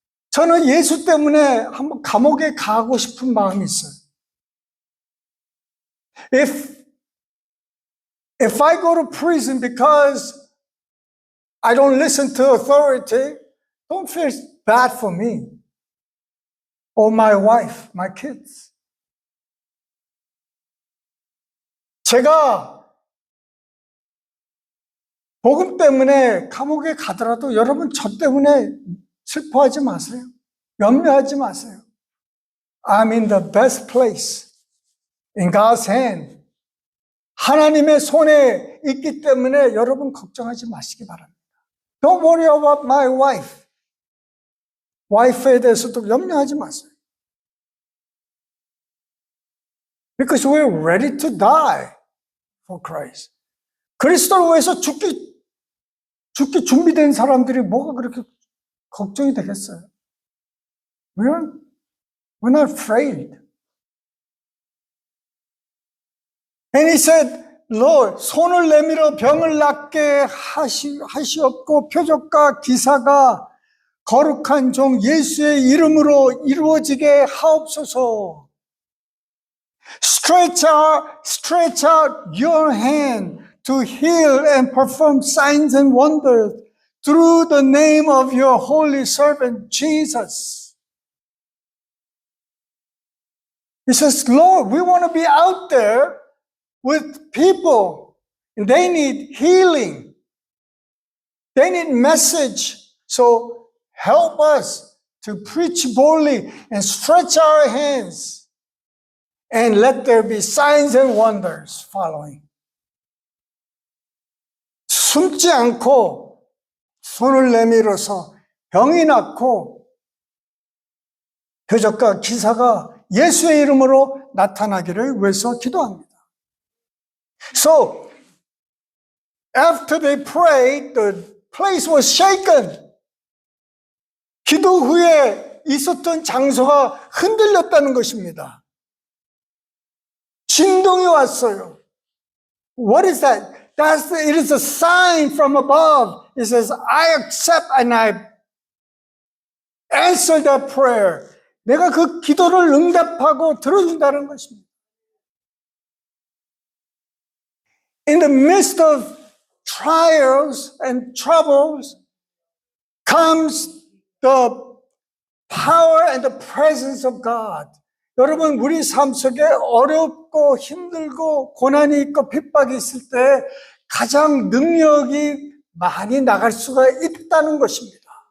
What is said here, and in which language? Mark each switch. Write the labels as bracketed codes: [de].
[ko] 저는 예수 때문에 한번 감옥에 가고 싶은 마음이 있어요. [en] If I go to prison because I don't listen to authority, don't feel bad for me or my wife, my kids. [ko] 제가 복음 때문에 감옥에 가더라도 여러분 저 때문에 슬퍼하지 마세요. 염려하지 마세요. [en] I'm in the best place in God's hand. [ko] 하나님의 손에 있기 때문에 여러분 걱정하지 마시기 바랍니다. [en] Don't worry about my wife. [ko] 와이프에 대해서도 염려하지 마세요. [en] Because we're ready to die for Christ. [ko] 그리스도를 위해서 죽기 준비된 사람들이 뭐가 그렇게 걱정이 되겠어요? [en] We're not afraid. And he said, Lord, [ko] 손을 내밀어 병을 낫게 하시옵고 표적과 기사가 거룩한 종 예수의 이름으로 이루어지게 하옵소서. [en] Stretch out your hand to heal and perform signs and wonders through the name of your holy servant Jesus. He says, Lord, we want to be out there with people, and they need healing. They need message. So help us to preach boldly and stretch our hands, and let there be signs and wonders following. [ko] 숨지 않고 손을 내밀어서 병이 낫고 표적과 기사가 예수의 이름으로 나타나기를 위해서 기도합니다. [en] So, after they prayed, the place was shaken. [ko] 기도 후에 있었던 장소가 흔들렸다는 것입니다. 진동이 왔어요. [en] What is that? It is a sign from above. It says, I accept and I answer that prayer. [ko] 내가 그 기도를 응답하고 들어준다는 것입니다. [en] In the midst of trials and troubles comes the power and the presence of God. [ko] 여러분, 우리 삶 속에 어렵고 힘들고 고난이 있고 핍박이 있을 때 가장 능력이 많이 나갈 수가 있다는 것입니다.